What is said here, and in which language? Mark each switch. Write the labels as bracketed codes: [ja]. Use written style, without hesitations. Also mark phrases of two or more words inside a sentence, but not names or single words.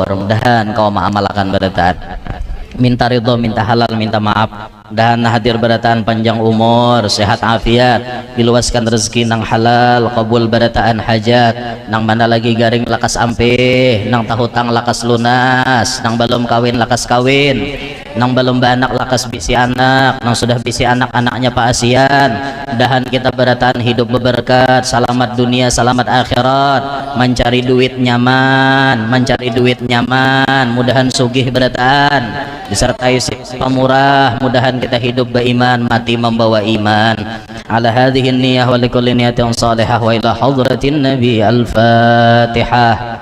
[bjn] Mudahan kau mengamalkan berataan. Minta ridho, minta halal, minta maaf, dan hadir berataan panjang umur, sehat afiat, diluaskan rezeki nang halal, qabul berataan hajat, nang mana lagi garing lakas ampih, nang tahutang lakas lunas, nang belum kawin lakas kawin, nang belum banak lakas bisi anak, nang sudah bisi anak-anaknya paasian. Mudahan kita berataan hidup berberkat, selamat dunia, selamat akhirat, mencari duit nyaman, mudahan sugih berataan, disertai pemurah, mudahan kita hidup beriman, mati membawa iman. [ar] على هذه النية ولكل نية صالحة وإلى حضرة النبي الفاتحة.